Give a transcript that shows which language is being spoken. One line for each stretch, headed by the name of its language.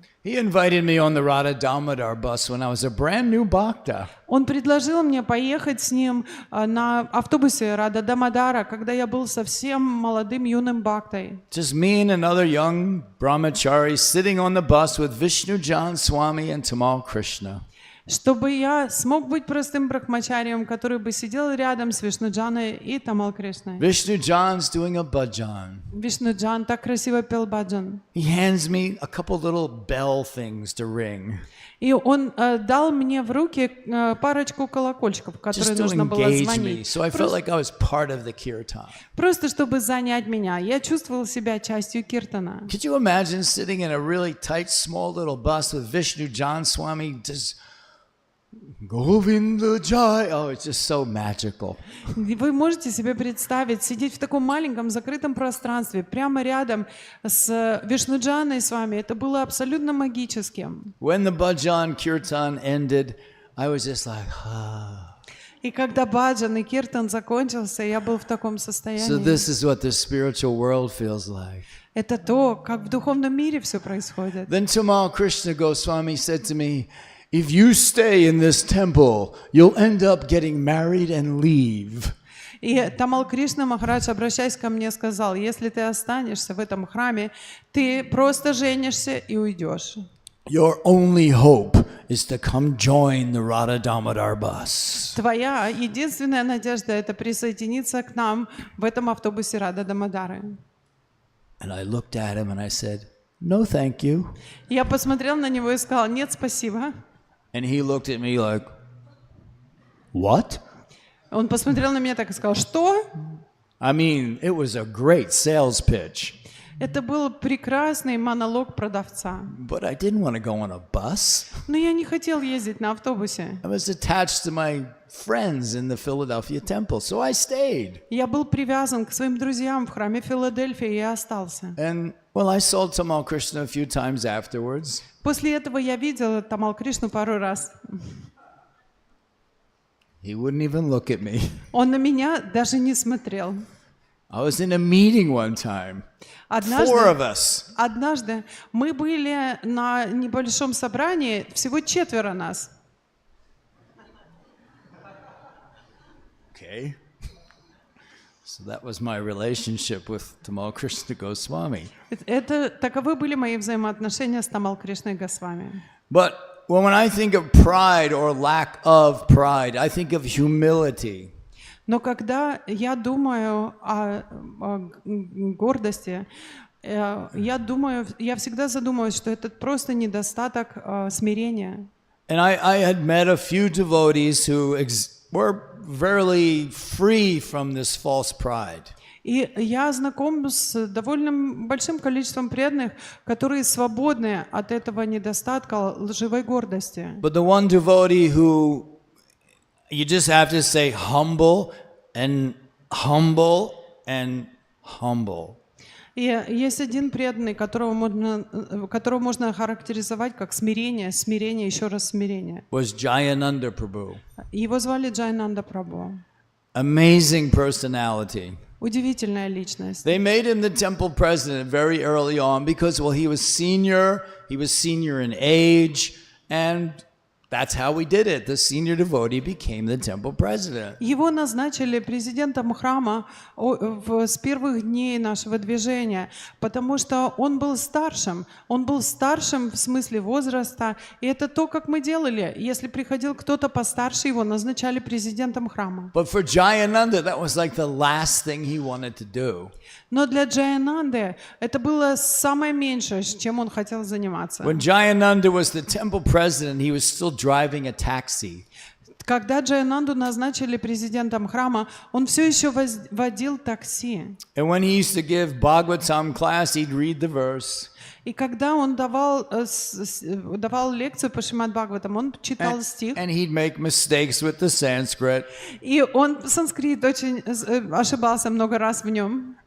English: He invited me on the Radha Damodar bus when I was a brand new bhakta.
Russian: Он предложил мне поехать с ним на автобусе Рада Дамодара, когда я был совсем молодым юным бхактой.
English: Just me and another young brahmachari sitting on the bus with Vishnu Jan Swami and Tamal Krishna.
Russian: Чтобы я смог быть простым брахмачарием, который бы сидел рядом с Вишнуджаной и Тамал Кришной.
English: Vishnu Jan's doing a bhajan.
Russian: Вишнуджан так красиво пел баджан.
English: He hands me a couple little bell things to ring.
Russian: И он дал мне в руки парочку колокольчиков, которые
English: Just to
Russian: нужно было
English: engage me.
Russian: звонить.
English: So I felt like I was part of the kirtan.
Russian: Просто чтобы занять меня. Я чувствовал себя частью киртана.
English: Could you imagine sitting in a really tight, small little bus with Vishnu Jan Swami just Govinda Jai? Oh, it's just so magical.
Russian: Вы можете себе представить, сидеть в таком маленьком закрытом пространстве, прямо рядом с Вишнуджаной с вами. Это было абсолютно магическим.
English: When the bhajan kirtan ended, I was just like, ah.
Russian: И когда баджан и киртан закончился, я был в таком
English: So
Russian: состоянии.
English: this is what the spiritual world feels like.
Russian: Это то, как в духовном мире все происходит.
English: Then Tamal Krishna Goswami said to me, if you stay in this temple, you'll end up getting married and leave.
Russian: И Тамал Кришна Махарадж, обращаясь ко мне, сказал, если ты останешься в этом храме, ты просто женишься и уйдешь.
English: Your only hope is to come join the Radha Damodar bus.
Russian: Твоя единственная надежда — это присоединиться к нам в этом автобусе Рада Дамодары.
English: And I looked at him and I said, no, thank you.
Russian: Я посмотрел на него и сказал, нет, спасибо.
English: And he looked at me like, what?
Russian: Он посмотрел на меня так и сказал, что?
English: I mean, it was a great sales pitch,
Russian: Это был прекрасный монолог продавца.
English: but I didn't want to go on a bus.
Russian: Но я не хотел ездить на автобусе.
English: I was attached to my friends in the Philadelphia temple, so I stayed.
Russian: Я был привязан к своим друзьям в храме Филадельфии и остался.
English: And, well, I saw Tamal Krishna a few times afterwards.
Russian: После этого я видела Тамал Кришну пару раз.
English: He wouldn't even look at me.
Russian: Он на меня даже не смотрел.
English: I was in a meeting one time, 4 of us.
Russian: Однажды мы были на небольшом собрании, всего 4 нас.
English: Okay. So that was my relationship with Tamal Krishna Goswami.
Russian: Таковы были мои взаимоотношения с Тамал Кришной Госвами.
English: But when I think of pride or lack of pride, I think of humility.
Russian: Но когда я думаю о гордости, я всегда задумываюсь, что это просто недостаток смирения.
English: And I had met a few devotees who were very free from this false pride.
Russian: И я знаком с довольно большим количеством преданных, которые свободны от этого недостатка лживой гордости.
English: But the one devotee who you just have to say humble and humble and humble.
Russian: И есть один преданный, которого можно охарактеризовать как смирение, смирение, еще раз смирение.
English: Was Jayananda Prabhu.
Russian: Его звали Джайананда Прабху.
English: Amazing personality.
Russian: Удивительная личность.
English: They made him the temple president very early on because, well, he was senior in age, and that's how we did it. The senior devotee became the temple president.
Russian: Его назначили президентом храма с первых дней нашего движения, потому что он был старшим. Он был старшим в смысле возраста, и это то, как мы делали. Если приходил кто-то постарше, его назначали президентом храма.
English: But for Jayananda, that was like the last thing he wanted to do.
Russian: Но для Джаянанды это было самое меньшее, чем он хотел заниматься.
English: When Jayananda was the temple president, he was still driving a taxi.
Russian: Когда Джаянанду назначили президентом храма, он все еще водил такси.
English: And when he used to give Bhagavatam class, he'd read the verse.
Russian: И когда он давал лекцию по Шримад Бхагаватам, он читал стих.
English: And he'd make mistakes with the Sanskrit.
Russian: И он санскрит очень ошибался много раз в нем.